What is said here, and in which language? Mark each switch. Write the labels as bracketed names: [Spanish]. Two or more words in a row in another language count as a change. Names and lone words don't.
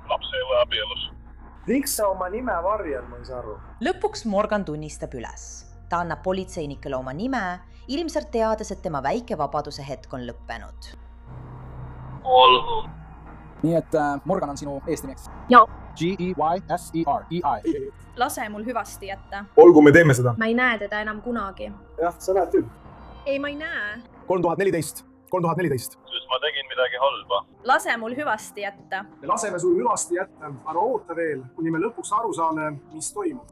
[Estonian] Laps ei ole abielus. Miks sa oma nime varjad, ma ei saa aru? Lõpuks Morgan tunnistab üles. Ta annab politseinikele oma nime, ilmselt teades, et tema väike vabaduse hetk on lõppenud. Olgu. Nii et Morgan on sinu eesnimeks? Jaa. G-E-Y-S-E-R-E-I. Lase mul hüvasti jätta. Olgu, me teeme seda. Ma ei näe teda enam kunagi. Jah, sa näed küll. Ei, ma ei näe. 3014. Sest ma tegin midagi halba. Lase mul hüvasti jätta. Me laseme sul hüvasti jätta, aga oota veel, kuni me lõpuks aru saame, mis toimub.